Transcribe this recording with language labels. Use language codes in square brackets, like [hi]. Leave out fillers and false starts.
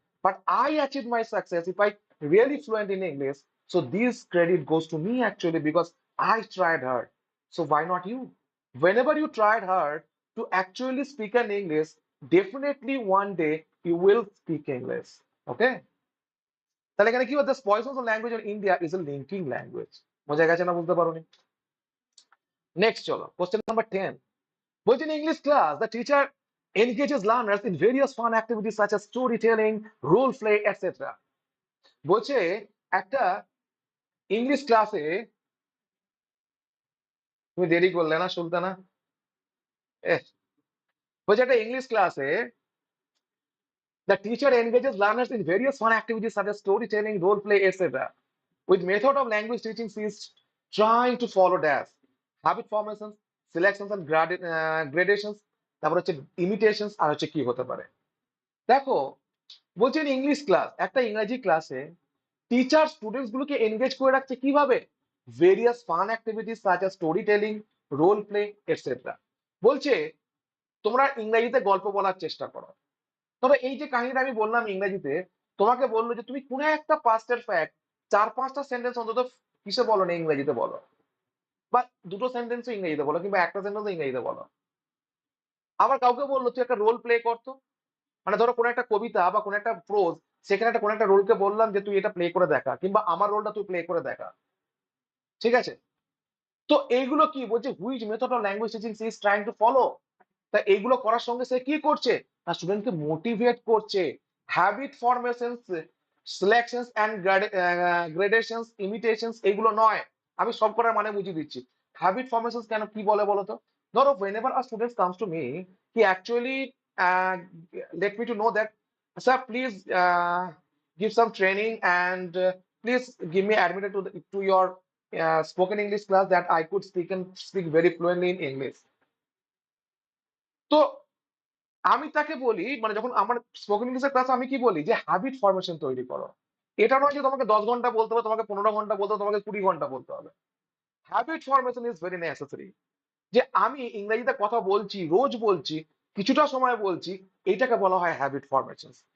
[en] But I achieved my success if I really fluent in English. So this credit goes to me actually, because I tried hard. So why not you? Whenever you tried hard to actually speak an English, definitely one day you will speak English. [bn] Okay? তাহলে এখানে কি হচ্ছে? [en] Poison language in India is a linking language. [bn] বোঝা গেছে না? বুঝতে পারোনি? Next চলো, কোশ্চেন নাম্বার 10। বলছেন [en] English class the teacher engages learners in various fun activities such as storytelling, role play, etc. [bn] বলছে একটা ইংলিশ ক্লাসে, তুমি দেরি করলে না সুলতানা? বলছে একটা ইংলিশ ক্লাসে [en] the teacher engages learners in various fun activities such as storytelling, role play, etc. With method of language teaching, she is trying to follow dash habit formations, selections and gradations, [bn] তারপর হচ্ছে [en] imitations, [bn] আর হচ্ছে কি হতে পারে। দেখো, বলছেন English class, একটা ইংরেজি ক্লাসে টিচার স্টুডেন্টস গুলোকে এনগেজ করে রাখছে কিভাবে? [en] Various fun activities such as storytelling, role play, etcetera. [bn] বলছে তোমরা ইংরেজিতে গল্প বলার চেষ্টা করো। তবে এই যে কাহিনীটা আমি বললাম ইংরেজিতে, তোমাকে বললো যে তুমি কোনো একটা পাস্টের ফ্যাক্ট 4-5টা সেন্টেন্স অন্তত কিসে বলো না, ইংরেজিতে বলো, বা 2টো সেন্টেন্সও ইংরেজিতে বলো, কিংবা একটা সেন্টেন্সও ইংরেজিতে বলো। আবার কাউকে বললো তুই একটা রোল প্লে করতো, মানে ধরো কোনো একটা কবিতা বা কোনো একটা প্রোজ, সেখানে একটা কোনো একটা রোলকে বললাম যে তুই এটা প্লে করে দেখা, কিংবা আমার রোলটা তুই প্লে করে দেখা। ঠিক আছে? তো এইগুলো কি বলছে? [en] Which method of language teaching she is trying to follow. [bn] তা এইগুলো করার সঙ্গে সে কি করছে? না, স্টুডেন্টকে মোটিভেট করছে। [en] habit formation, selections and gradations, imitations, [bn] এগুলো নয়। আমি সব করার মানে বুঝিয়ে দিচ্ছি। হ্যাবিট ফরমেশন কেন কি বলে বলো তো? ধরো [en] whenever a student comes to me, he actually let me to know that, sir, please give some training, and please give me admitted to your spoken English class, that I could speak very fluently in English. [bn] তো আমি তাকে বলি, মানে যখন আমার spoken ইংলিশের class, আমি কি বলি যে হ্যাবিট ফরমেশন তৈরি করো। এটা নয় যে তোমাকে 10 ঘন্টা বলতে হবে, তোমাকে 15 ঘন্টা বলতে হবে, তোমাকে 20 ঘন্টা বলতে হবে। [en] Habit formation is very necessary. [bn] যে আমি ইংরেজিতে কথা বলছি, রোজ বলছি, কিছুটা সময় বলছি, এইটাকে বলা হয় হ্যাবিট ফরমেশন।